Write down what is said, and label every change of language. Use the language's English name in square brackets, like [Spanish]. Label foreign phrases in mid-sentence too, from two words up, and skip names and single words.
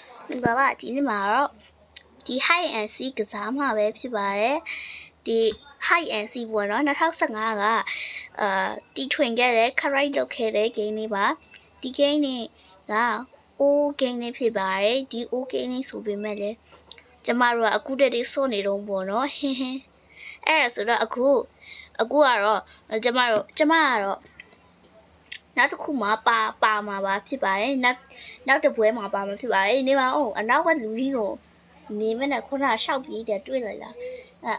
[Burmese] 爸爸ဒီနေ့မှာတော့ဒီ [English] high and seek [Burmese] ကစားမှာပဲဖြစ်ပါတယ်ဒီ [English] high and seek [Burmese] ပေါ့နော်2015ကတီထွင်ခဲ့တဲ့ correct လုပ်ခဲ့တဲ့ game လေးပါဒီ game လေးက [English] old game [Burmese] လေးဖြစ်ပါတယ်ဒီ [English] old game [Burmese] လေး ဆိုပေမဲ့လည်းကျမတို့ကအခုတည်းစောနေတော့ပေါ့နော်ဟင်းအဲ့ဒါဆိုတော့အခုကတော့ကျမကတော့နောက်တစ်ခုမှာပါမှာပါဖြစ် ပါတယ်နောက်တစ်ပွဲမှာပါမှာဖြစ်ပါတယ်နေပါအောင်အနောက်ကလူကြီးကိုနေမနဲ့ခုနကရှောက်ပြေးတယ်တွေ့လိုက်လားအဲ့